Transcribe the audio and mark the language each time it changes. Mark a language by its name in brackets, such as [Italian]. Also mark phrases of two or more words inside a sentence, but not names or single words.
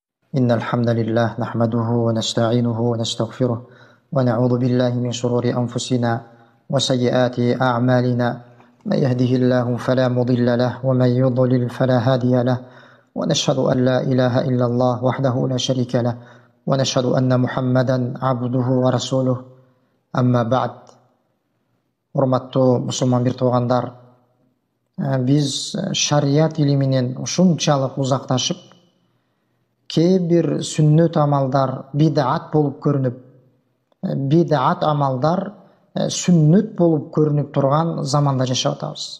[Arabic] إن الحمد لله نحمده ونستعينه ونستغفره ونعوذ بالله من شرور أنفسنا وسيئات أعمالنا من يهده الله فلا مضل له ومن يضلل فلا هادي له ونشهد أن لا إله إلا الله وحده لا شريك له ونشهد أن محمدا عبده ورسوله أما بعد. [Kyrgyz] Урматтуу мусулман бир туугандар, биз шарият илиминен ушунчалык узакташып, кээ бир сүннөт амалдар бидат болуп көрүнүп, бидат амалдар сүннөт болуп көрүнүп турган заманда жашап атабыз.